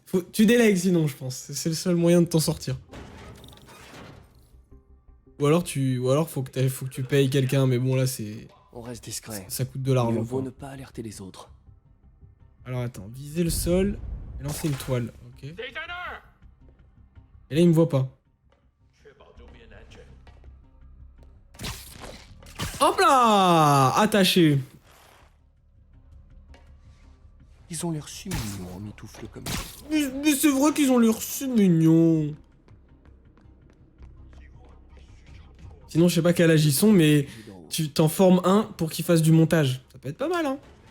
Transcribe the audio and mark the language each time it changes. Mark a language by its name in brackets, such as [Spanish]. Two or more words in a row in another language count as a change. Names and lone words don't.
[French] Tu délègues sinon, je pense. C'est le seul moyen de t'en sortir. Ou alors faut que tu payes quelqu'un, mais bon là c'est... On reste discret. Ça coûte de Mieux l'argent. vaut quoi. ne pas alerter les autres. Alors attends, viser le sol et lancer une toile, ok. [Chinese] 谁在那儿？ [French] Et là il me voit pas. [Chinese] 确保周边安全。 [French] Hop là! Attaché. Ils ont l'air si mignons en mitoufle comme ça. Mais c'est vrai qu'ils ont l'air si mignons. Sinon je sais pas quel âge ils sont, mais tu t'en formes un pour qu'il fasse du montage. Ça peut être pas mal, hein.